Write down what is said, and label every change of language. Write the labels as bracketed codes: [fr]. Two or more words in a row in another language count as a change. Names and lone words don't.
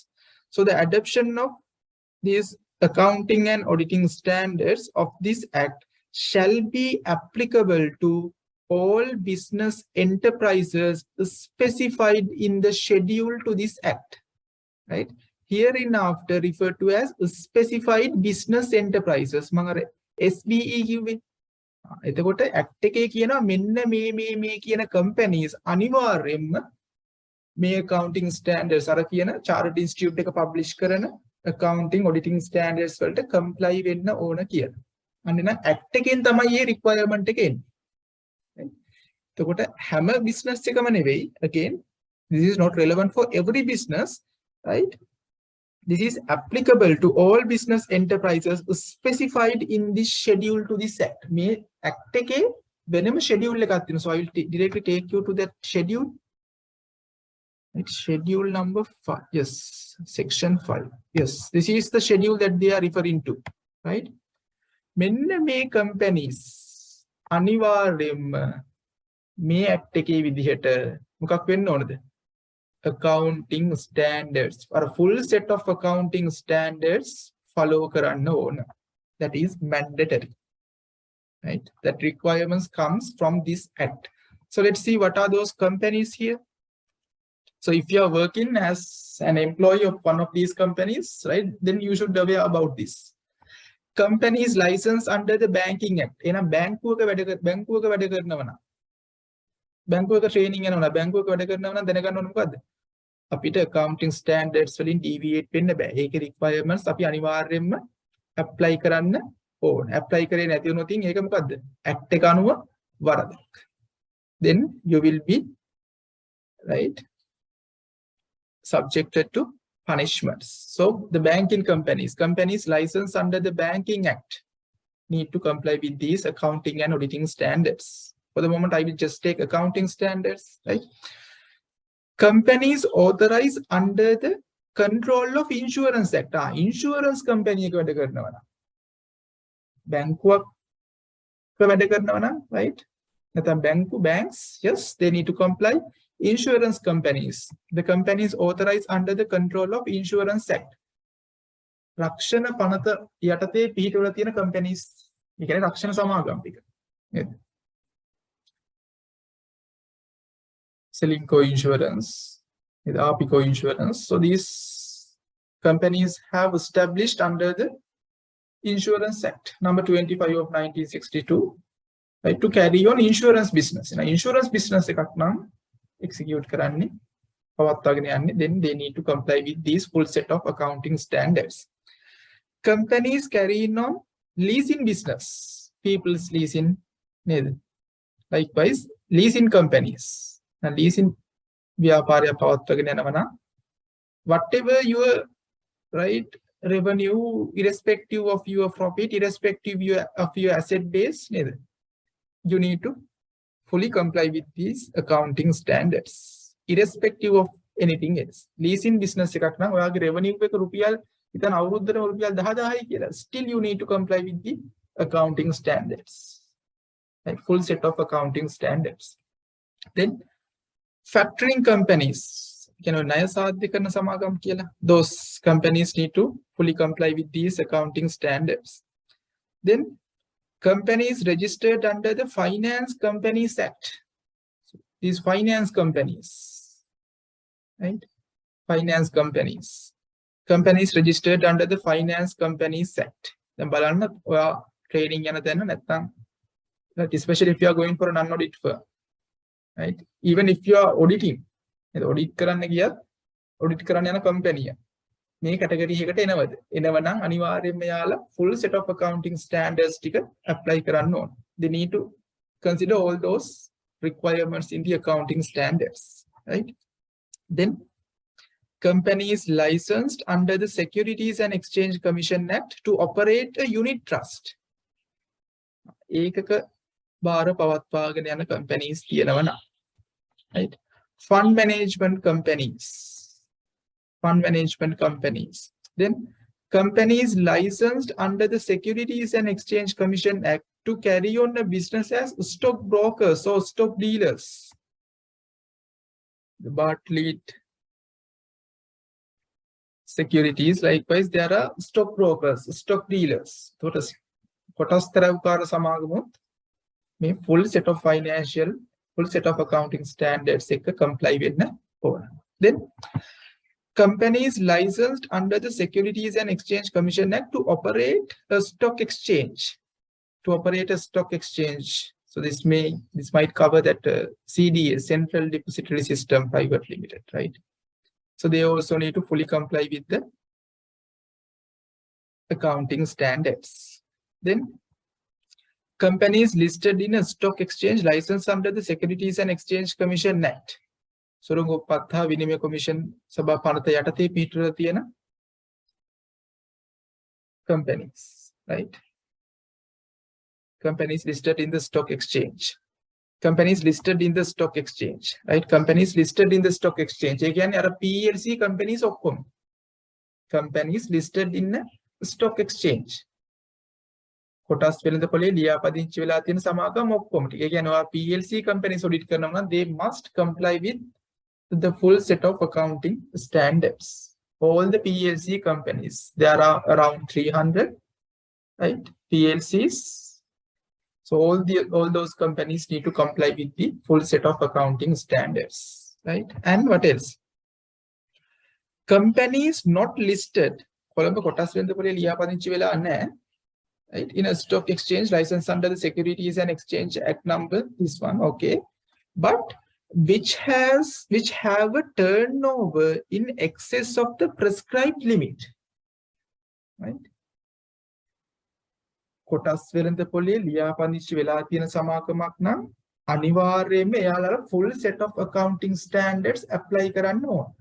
[en] So the adoption of these accounting and auditing standards of this act shall be applicable to all business enterprises specified in the schedule to this act, right? Hereinafter referred to as specified business enterprises. [si] Mangare SBE කිව්වේ. එතකොට act එකේ කියනවා මෙන්න මේ කියන companies අනිවාර්යයෙන්ම මේ [en] accounting standards [si] අර කියන [en] chartered institute [si] එක publish කරන [en] accounting auditing standards [si] වලට comply වෙන්න ඕන කියලා. අන්න නම් act එකෙන් තමයි මේ requirement එක එන්නේ. එතකොට හැම business එකම නෙවෙයි. [en] Again, this is not relevant for every business, right? This is applicable to all business enterprises specified in this schedule to this act. [si] මේ act එකේ වෙනම schedule එකක් තියෙනවා. [en] So I will directly take you to that schedule. Right? Schedule number 5. Yes, section 5. Yes, this is the schedule that they are referring to, right? [si] මෙන්න මේ companies අනිවාර්යයෙන්ම මේ act එකේ විදිහට මොකක් වෙන්න ඕනද? [en] Accounting standards, or a full set of accounting standards follow [si] කරන්න ඕන. [en] That is mandatory, right? That requirements comes from this act. So let's see what are those companies here. So if you are working as an employee of one of these companies, right, then you should be aware about this. Companies licensed under the Banking Act. [si] එන බැංකුවක වැඩ කරනවා නම් බැංකුවක ට්‍රේනින් යනවා බැංකුවක වැඩ කරනවා නම් දැනගන්න ඕන මොකද්ද? අපිට [en] accounting standards [si] වලින් deviate වෙන්න බෑ. ඒකේ requirements අපි අනිවාර්යයෙන්ම apply කරන්න ඕන. apply කරේ නැති වුණොත් ඒක මොකද්ද? act එක අනුව වරදක්. [en] Then you will be, right, subjected to punishments. So the banking companies licensed under the Banking Act need to comply with these accounting and auditing standards. For the moment, I will just take accounting standards, right? Companies authorized under the control of Insurance Act. Insurance company [si] එක වැඩ කරනවා නම් බැංකුවක් වැඩ කරනවා නම්, right? [en] නැත්නම් banks, yes, they need to comply. Insurance companies, the companies authorized under the control of Insurance Act. [si] රක්ෂණ පනත යටතේ පිහිටවලා තියෙන companies. ඒ කියන්නේ රක්ෂණ සමාගම් ටික. නේද? Selinco Insurance, Apico Insurance. [en] So these companies have established under the Insurance Act number 25 of 1962, right, to carry on insurance business. Insurance business [si] එකක් නම් execute කරන්නේ පවත්වාගෙන යන්නේ, [en] then they need to comply with these full set of accounting standards. Companies carrying on leasing business, people's leasing, likewise leasing companies. Now leasing [si] ව්‍යාපාරය පවත්වාගෙන යනවා නම් [en] whatever your, right, revenue, irrespective of your profit, irrespective of your asset base, you need to fully comply with these accounting standards, irrespective of anything else. Leasing business [si] එකක් නම් ඔයාගේ revenue එක රුපියල් ඉතින් අවුරුද්දට රුපියල් 10000යි කියලා, [en] still you need to comply with the accounting standards, like full set of accounting standards. Then factoring companies, [si] ණය සාධ්‍ය කරන සමාගම් කියලා, [en] those companies need to fully comply with these accounting standards. Then companies registered under the Finance Companies Act. So these finance companies, right? Finance companies. Companies registered under the Finance Companies Act. [si] Then බලන්න ඔයා training යන තැන නැත්නම්, [en] especially if you are going for an non-audit firm, right? Even if you are auditing, audit [si] කරන්න ගියත් [en] audit [si] කරන්න යන company මේ category එකට එනවද? එනවනම් අනිවාර්යයෙන්ම යාලා [en] full set of accounting standards [si] ටික apply කරන්න ඕන. [en] They need to consider all those requirements in the accounting standards, right? Then companies licensed under the Securities and Exchange Commission Act to operate a unit trust. [si] ඒකක බාර පවත්වාගෙන යන companies තියෙනවා නම්, [en] right? Fund management companies. Then companies licensed under the Securities and Exchange Commission Act to carry on a business as stock brokers or stock dealers. The Bartlett Securities, likewise, there are stock brokers, stock dealers. [si] කොටස් තරවකාර සමාගමුත් මේ [en] full set of accounting standards [si] එක comply වෙන්න ඕන. [en] Then companies licensed under the Securities and Exchange Commission Act to operate a stock exchange. So this might cover that CDS, Central Depository System Private Limited, right? So they also need to fully comply with the accounting standards. Then companies listed in a stock exchange licensed under the Securities and Exchange Commission Act. [si] සොරංගොප්පත්හා විනිමය කොමිෂන් සභා පනත යටතේ පිටුවල තියෙන companies, right? [en] Companies listed in the stock exchange. Companies listed in the stock exchange, right? Companies listed in the stock exchange. [si] ඒ කියන්නේ අර [en] PLC companies [si] ඔක්කොම. [en] Companies listed in a stock exchange. [si] කොටස් වෙළඳපොලේ ලියාපදිංචි වෙලා තියෙන සමාගම් ඔක්කොම ටික. ඒ කියන්නේ ඔයා [en] PLC companies audit [si] කරනවා නම් [en] they must comply with the full set of accounting standards. All the PLC companies, there are around 300, right? PLCs. So all those companies need to comply with the full set of accounting standards, right? And what else? Companies not listed, [si] කොළඹ කොටස් වෙළඳපොලේ ලියාපදිංචි වෙලා නැහැ, [en] right? In a stock exchange license under the Securities and Exchange Act number, this one, okay, but which have a turnover in excess of the prescribed limit, right? [si] කොටස් වෙළඳපොලේ ලියාපදිංචි වෙලා තියෙන සමාගමක් නම් අනිවාර්යයෙන්ම එයාලා [en] full set of accounting standards [si] apply කරන්න ඕන.